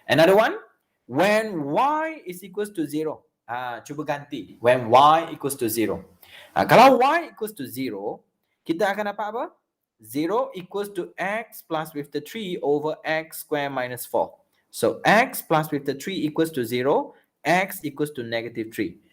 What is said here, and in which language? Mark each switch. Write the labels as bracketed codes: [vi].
[en] Another one, when y is equals to 0. [ms] Cuba ganti. [en] When y equals to 0. [ms] Kalau y equals to 0, kita akan dapat apa? [en] 0 equals to x plus with the 3 over x square minus 4. So, x plus with the 3 equals to 0, x equals to negative 3.